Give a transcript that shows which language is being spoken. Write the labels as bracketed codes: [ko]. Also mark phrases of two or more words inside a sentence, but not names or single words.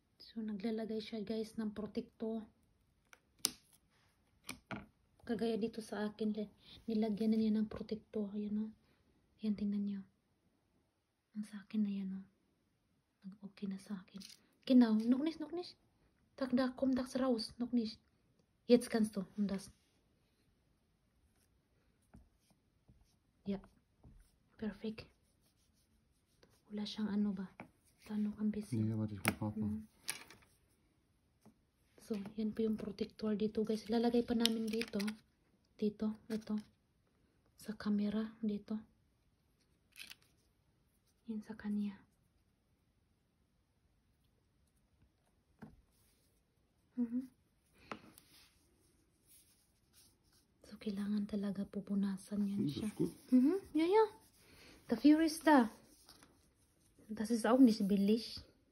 [tl] So, naglalagay siya guys ng protektor. Kagaya dito sa akin, nilagyan na niya ng protektor. Ayan o. Ayan, tingnan niyo. Ang sa akin na yan o. Nag-okay na sa akin. [de] Genau, noch nicht. Da kommt das raus. Noch nicht. Jetzt kannst du. Und das. Ja. [tl] Perfect. Wala siyang ano ba? Tanong ang busy. [de] Nee, warte, ich muss aufmachen. [tl] So, yan po yung protector dito guys. Lalagay pa namin dito. Dito. Ito. Sa camera. Dito. Yan sa kanya. So, kailangan talaga pupunasan yan siya. [de] Ja. Dafür ist da. Das ist auch nicht billig.